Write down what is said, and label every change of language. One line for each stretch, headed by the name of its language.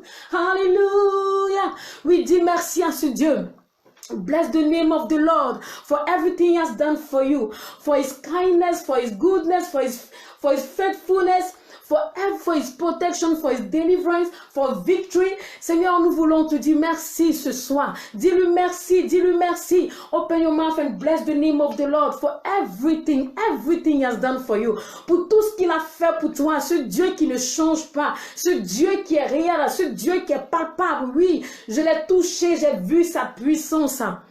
French: Hallelujah. We dit merci à ce Dieu.
English: Bless the name of the Lord for everything he has done for you, for his kindness, for his goodness, for his faithfulness, for his protection, for his deliverance, for victory.
French: Seigneur, nous voulons te dire merci ce soir. Dis-lui merci, dis-lui merci.
English: Open your mouth and bless the name of the Lord for everything he has done for you.
French: Pour tout ce qu'il a fait pour toi, ce Dieu qui ne change pas, ce Dieu qui est réel, ce Dieu qui est palpable. Oui, je l'ai touché, j'ai vu sa puissance.